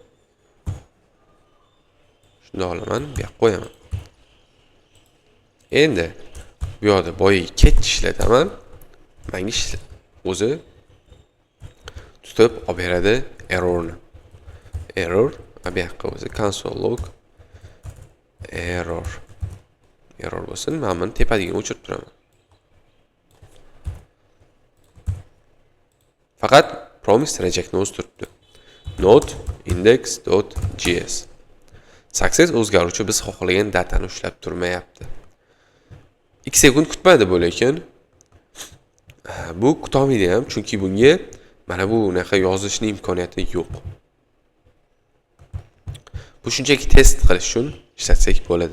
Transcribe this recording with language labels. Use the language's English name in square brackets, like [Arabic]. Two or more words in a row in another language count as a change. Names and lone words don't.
[Uzbek] Shuni olaman, bu yoqqa qo'yaman. Endi bu yoqda boyiga catch ishlataman. Menga o'zi tutib olib beradi errorni. Error, bu yoqqa o'zi [English] console log error. [Uzbek] Error bo'lsin, men buni tepadigini o'chirib turaman. Faqat promise rejectni o'z turibdi. Node index.js. Success o'zgaruvchi biz xohlagan datani ushlab turmayapti. 2 sekund kutmadi bu lekin bu kutolmaydi ham, chunki bunga mana bu naqa yozishning imkoniyati yo'q. Bu shunchaki test qilish uchun ishlatsak bo'ladi.